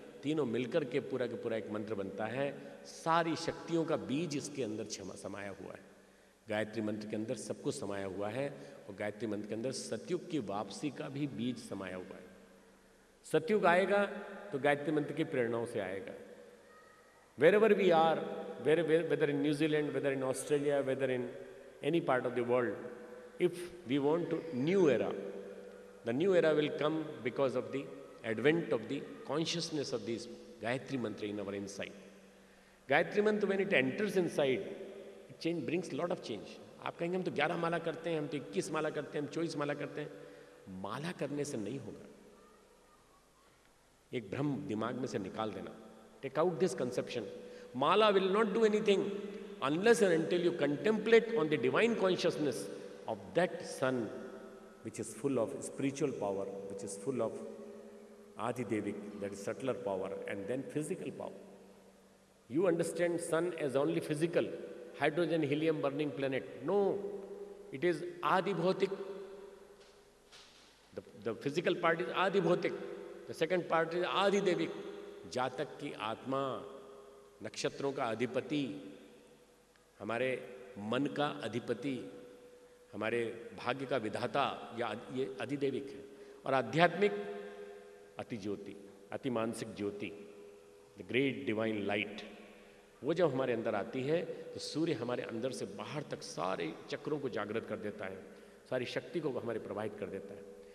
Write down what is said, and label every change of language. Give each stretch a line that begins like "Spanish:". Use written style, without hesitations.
Hindi: तीनों मिलकर के पूरा एक मंत्र बनता है। सारी शक्तियों का बीज इसके अंदर समाया हुआ है। गायत्री मंत्र के अंदर सब कुछ समाया हुआ है और गायत्री मंत्र के अंदर सतयुग की वापसी का भी बीज समाया हुआ है। सतयुग आएगा तो गायत्री मंत्र की प्रेरणाओं से आएगा।
English: Wherever we are, whether in New Zealand, whether in Australia, whether in any part of the world, if we want to new era, the new era will come because of the advent of the consciousness of this Gayatri Mantra in our inside. Gayatri Mantra, when it enters inside, it change, brings lot of change.
Hindi: आप कहेंगे हम तो 11 माला करते हैं, हम तो 21 माला करते हैं, हम 24 माला करते हैं। माला करने से नहीं होगा। एक भ्रम दिमाग में से निकाल देना।
English: Take out this conception. Mala will not do anything unless and until you contemplate on the divine consciousness of that sun, which is full of spiritual power, which is full of Adidevik, that is subtler power, and then physical power. You understand sun as only physical, hydrogen, helium burning planet. No, it is Adibhotik. The physical part is Adibhotik. The second part is Adidevik.
Hindi: जातक की आत्मा, नक्षत्रों का अधिपति, हमारे मन का अधिपति, हमारे भाग्य का विधाता, ये अधिदेविक है। और आध्यात्मिक अति ज्योति, अति मानसिक ज्योति,
English: the great divine light,
Hindi: वो जब हमारे अंदर आती है तो सूर्य हमारे अंदर से बाहर तक सारे चक्रों को जागृत कर देता है, सारी शक्ति को हमारे प्रवाहित कर देता है।